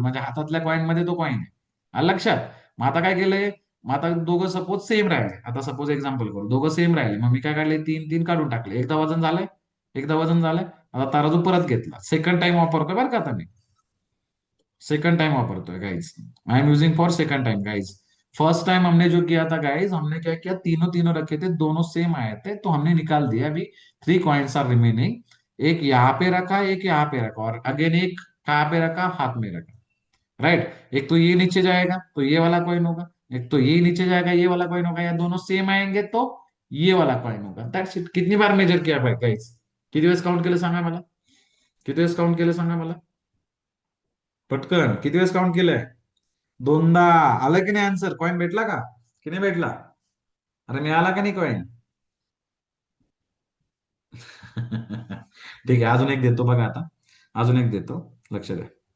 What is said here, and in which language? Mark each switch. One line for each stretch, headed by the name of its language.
Marathi: म्हणजे हातातल्या कॉईन मध्ये तो कॉईन आहे. आलं लक्षात? मग आता काय केलंय? मग आता दोघं सपोज सेम राहिले. आता सपोज एक्झाम्पल करू, दोघं सेम राहिले. मग मी काय काढले? तीन तीन काढून टाकले. एकदा वजन झालंय, एकदा वजन झालंय. आता तराजू परत घेतला. सेकंड टाइम वापरतोय बरं का आता मी. Second time वापरतों guys.
English: I am using for second time guys.
Hindi: First time हमने जो किया था गाइज, हमने क्या किया, तीनों तीनों रखे थे, दोनों सेम आए थे, तो हमने निकाल दिया। अभी
English: Three coins are remaining.
Hindi: एक यहाँ पे रखा, एक यहाँ पे रखा, और अगेन एक कहाँ पे रखा, हाथ में रखा। राइट। एक तो ये नीचे जाएगा तो ये वाला कॉइन होगा, एक तो ये नीचे जाएगा ये वाला कॉइन होगा, या दोनों सेम आएंगे तो ये वाला कॉइन होगा।
English: That's it.
Hindi: कितनी बार मेजर किया भाई गाइज?
Marathi: किती वेळेस काउंट केलं सांगा मला? किती वेळेस काउंट केलं सांगा मला? पटकन किती वेळेस काउंट केलंय? दोनदा. आलं की नाही आन्सर? कॉइन भेटला का? की नाही भेटला? अरे मिळाला का नाही कॉइन? ठीक आहे, अजून एक देतो बघा आता. अजून एक देतो. लक्ष द्या.